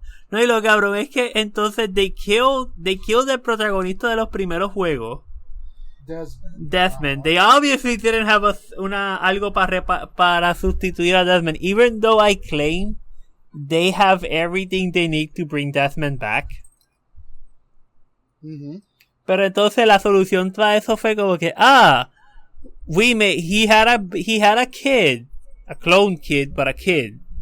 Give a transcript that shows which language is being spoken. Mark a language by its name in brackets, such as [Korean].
[Spanish] No, y lo cabrón es que entonces [English] they killed [Spanish] el protagonista de los primeros juegos. Desmond. [English] They obviously didn't have [Spanish] algo para sustituir a Desmond, [English] even though I claim they have everything they need to bring Desmond back. Mm-hmm. [Spanish] Pero entonces la solución para eso fue como que [English] he had a kid, a clone kid, but a kid.